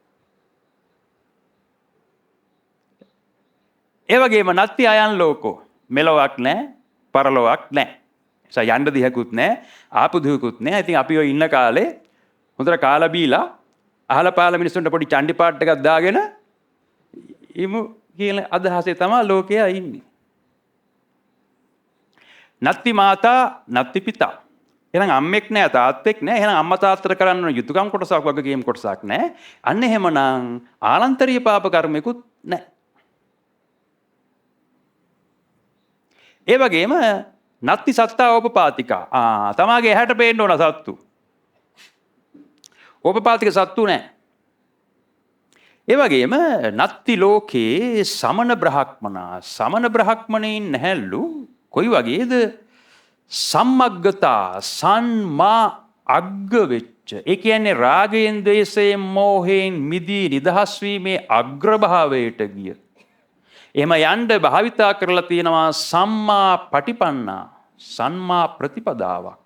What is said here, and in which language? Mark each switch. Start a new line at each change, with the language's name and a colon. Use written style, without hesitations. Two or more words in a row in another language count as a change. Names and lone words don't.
Sinhala: ඒ වගේම
Pali: නැති අයන් ලෝකෝ
Sinhala: මෙලොවක් නැහැ, පරලොවක් නැහැ. යන්න දිහකුත් නැහැ, ආපු දිහකුත් නැහැ. ඉතින් අපි ඔය ඉන්න කාලේ හොඳට කාලා බීලා අහලා පාලා මිනිස්සුන්ට පොඩි චණ්ඩි පාට් එකක් දාගෙන ඉමු කියන අදහසේ තමයි ලෝකයා ඉන්නේ.
Pali: නත්ති මාතා නත්ති පිතා.
Sinhala: එහෙනම් අම්මෙක් නැහැ, තාත්තෙක් නැහැ. එහෙනම් අම්මා තාත්තට කරන්න ඕන යුතුයකම් කොටසක් වගකීම් කොටසක් නැහැ. අන්න එහෙමනම් ආනන්තරීය පාප කර්මිකුත් නැහැ. ඒ වගේම
Pali: නත්ති සත්තා ඕපපාතිකා.
Sinhala: තමාගේ ඇහැට පේන්න ඕන සත්තු. ඕපපාතික සත්තු නැහැ. ඒ වගේම
Pali: නත්ති ලෝකේ සමන බ්‍රහ්මනා.
Sinhala: සමන බ්‍රහ්මණයින් නැහැලු. කොයි වගේද?
Pali: සම්මග්ගතා සම්මා අග්ග වෙච්ච.
Sinhala: ඒ කියන්නේ රාගයෙන්, ද්වේෂයෙන්, මෝහයෙන් මිදී නිදහස් වීමේ අග්‍රභාවයට ගිය. එහෙම යන්න භාවිතා කරලා තියෙනවා
Pali: සම්මා පටිපන්නා,
Sinhala: සම්මා ප්‍රතිපදාවක්.